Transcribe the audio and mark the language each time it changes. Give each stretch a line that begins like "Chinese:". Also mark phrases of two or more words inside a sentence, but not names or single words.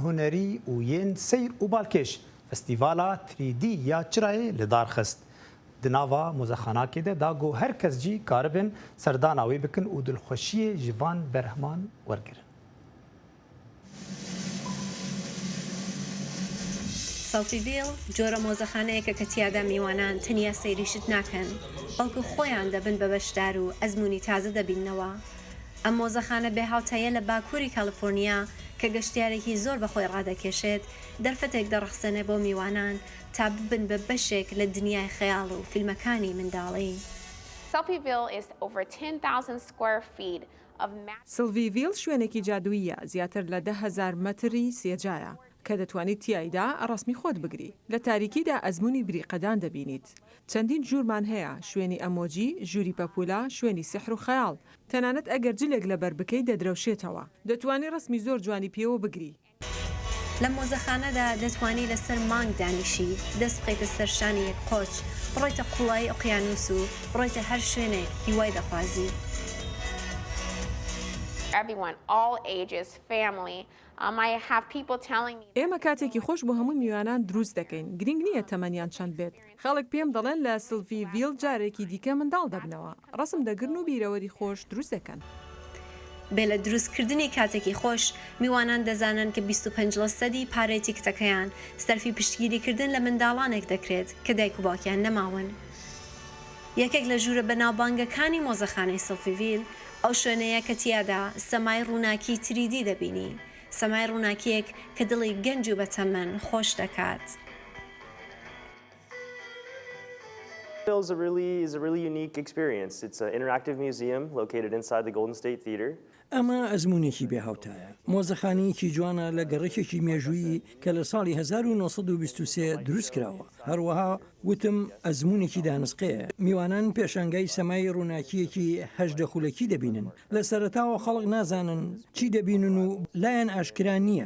Kurdish: hunerî û yên seyr û balkêş Festîvala 3D ya Çirayê li dar xist. دناوا مزخاناکی ده دا گو هر کس جی کاربن سرداناوی بکن و دلخوشی جوان برهمان ورگرن.
Central Kurdish: سەڵفیڤیل جۆرە مۆزەخانەیەکە کە تیادا میوانان تەنیا سەیریشت ناکەن بەڵکو خۆیان دەبن بە بەشدار و ئەزمموی تازە دەبینەوە. ئەم مۆزەخانە بێهاوتایە لە باکووری کالیفۆرنیا کە گەشتیارێکی زۆر بەخۆی ڕادەکێشێت دەرفەتێک دەڕەخسەنێ بۆ میوانان تا ببن بە بەشێک لە دنیای خەیاڵ و فیلمەکانی منداڵی.
English: Selfieville is over 10,000 square feet of
Central Kurdish: سلڤیڤیل شوێنێکی جادوویە زیاتر لە 10,000 مەتری سێجایە کە دەتوانیت تیایدا ڕسمی خۆت بگری. لە تاریکیدا ئەزمموی بریقەدان دەبینیت. چەندین ژوورمان هەیە، شوێنی ئەمۆجی، ژووری پەپولا، شوێنی سحر و خەیاڵ. تەنانەت ئەگەر جلێک لە بەربکەی دەدرەوشێتەوە. دەتوانی ڕسمی زۆر جوانی پێوە بگری. لە مۆزەخانەدا دەتوانی لەسەر مانگ دانیشی، دەست بخەیتە سەرشانی یەک قۆچ، بڕۆیتە قوڵای ئۆقیانوس و بڕۆیتە هەر شوێنێک هیوای دەخوازی.
English: everyone, all ages, family. I have people telling me
Central Kurdish: ئێمە کاتێکی خۆش بۆ هەموو میوانان دروست دەکەین. گرنگ نییە تەمەنیان چەند بێت. خەڵک پێم دەڵێن لە سلڤیڤیل جارێکی دیکە منداڵ دەبنەوە. ڕسم دەگرن و بیرەوەری خۆش دروست دەکەن. بێ لە دروستکردنی کاتێکی خۆش میوانان دەزانن کە 25% پارەی تیکتەکەیان سەرفی پشتگیریکردن لە منداڵانێک دەکرێت کە دایک و باوکیان نەماون. یەکێک لە ژوورە بەناوبانگەکانی مۆزەخانەی سەڵفیڤیل ئەو شوێنەیە کە تیادا سەمای ڕووناکی تریدی دەبینی، سەمای ڕووناکیەک کە دڵی گەنج و بەتەمەن خۆش دەکات.
English: is a really unique experience. It's an interactive museum located inside the Golden State Theater.
Central Kurdish: ئەمە ئەزمموونێکی بێهاوتایە. مۆزەخانەیەکی جوانە لە گەڕێکێکی مێژووی کە لە ساڵی 1923 دروست کراوە. هەروەها وتم ئەزمموونێکی دانسقەیە. میوانان پێشانگای سەمای ڕووناکیەکی هەژدە خولەکی دەبینن. لە سەرەتاوە خەڵک نازانن چی دەبینن و لایەن ئاشکرا نییە.